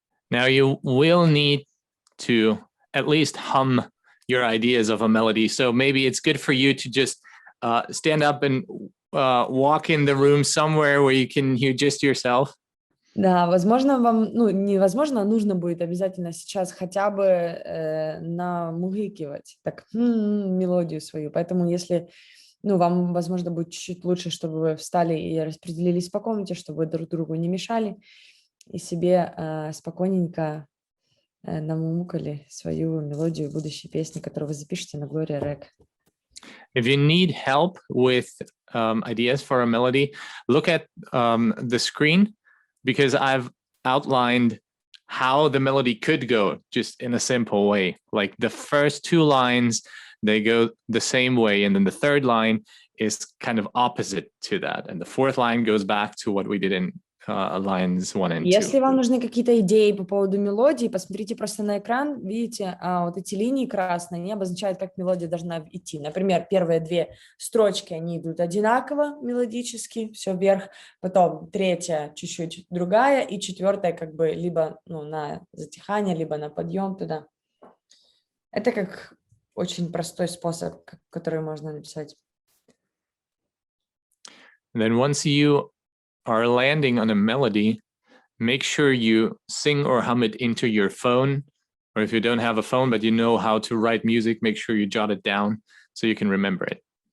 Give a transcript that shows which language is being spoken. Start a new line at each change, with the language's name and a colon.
English: Now you will need to at least hum your ideas of a melody. So maybe it's good for you to just stand up and walk in the room somewhere where you can hear just yourself.
Russian: Да, возможно, вам, невозможно, а нужно будет обязательно сейчас хотя бы намугыкивать, так, мелодию свою. Поэтому если, вам, возможно, будет чуть-чуть лучше, чтобы вы встали и распределились по комнате, чтобы вы друг другу не мешали, и себе спокойненько намумукали свою мелодию будущей песни, которую вы запишете на Gloria Rec.
English: If you need help with ideas for a melody, look at the screen, because I've outlined how the melody could go just in a simple way. Like the first two lines, they go the same way, and then the third line is kind of opposite to that, and the fourth line goes back to what we did in lines 1 and 2.
Russian: Если вам нужны какие-то идеи по поводу мелодии, посмотрите просто на экран, видите, вот эти линии красные, они обозначают, как мелодия должна идти. Например, первые две строчки, они идут одинаково мелодически, все вверх, потом третья чуть-чуть другая, и четвертая как бы либо на затихание, либо на подъем туда. Это как очень простой способ, который можно написать.
English: Then once you are landing on a melody, make sure you sing or hum it into your phone, or if you don't have a phone but you know how to write music, make sure you jot it down so you can remember it.